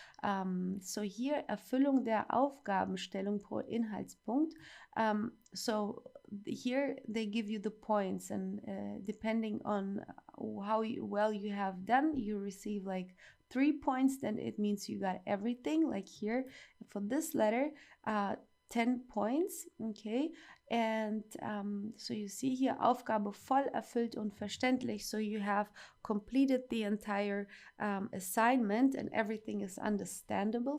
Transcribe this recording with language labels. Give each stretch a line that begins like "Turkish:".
English: So here
German: Erfüllung der Aufgabenstellung pro Inhaltspunkt.
English: So here they give you the points, and depending on how well you have done, you receive like 3 points. Then it means you got everything. Like here for this letter, 10 points. Okay, and so you see here
German: Aufgabe voll erfüllt und verständlich.
English: So you have completed the entire assignment and everything is understandable.